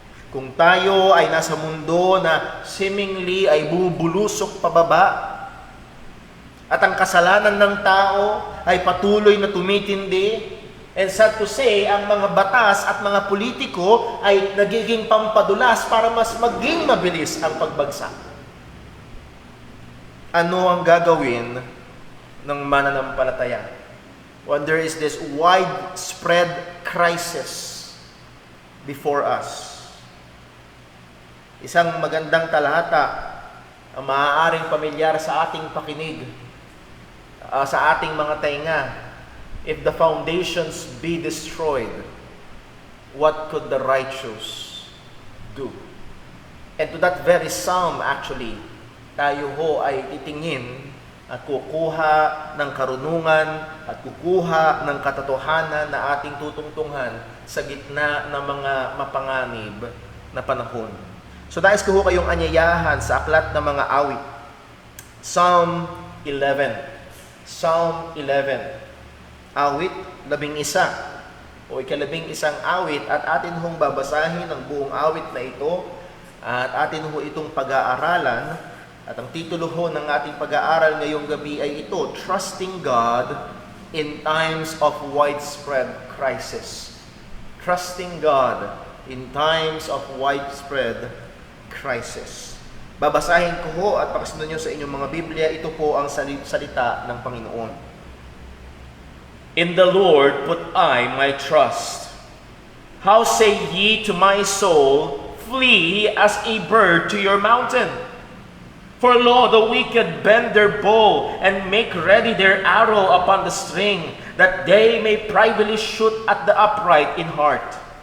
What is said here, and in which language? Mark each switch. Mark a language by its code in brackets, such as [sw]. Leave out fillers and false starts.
[tl] Kung tayo ay nasa mundo na seemingly ay bubulusok pababa, at ang kasalanan ng tao ay patuloy na tumitindi, [en] and sad to say, [tl] ang mga batas at mga politiko ay nagiging pampadulas para mas maging mabilis ang pagbagsak. Ano ang gagawin ng mananampalataya? [en] When there is this widespread crisis before us. [tl] Isang magandang talahata ang maaaring pamilyar sa ating pakinig, sa ating mga tainga. [en] If the foundations be destroyed, what could the righteous do? And to that very psalm actually, [tl] tayo ho ay titingin at kukuha ng karunungan at kukuha ng katotohanan na ating tutungtungan sa gitna ng mga mapanganib na panahon. So nais ko ho kayong anyayahan sa aklat ng mga awit. Psalm 11. Psalm 11. Awit 11 o ika-11 awit, at atin hong babasahin ang buong awit na ito at atin ho itong pag-aaralan. At ang titulo ho ng ating pag-aaral ngayong gabi ay ito, [en] Trusting God in Times of Widespread Crisis. Trusting God in Times of Widespread Crisis. [tl] Babasahin ko ho at pakasunod nyo sa inyong mga Biblia, ito po ang salita ng Panginoon. [en] In the Lord put I my trust. How say ye to my soul, flee as a bird to your mountain? For lo, the wicked bend their bow and make ready their arrow upon the string, that they may privily shoot at the upright in heart.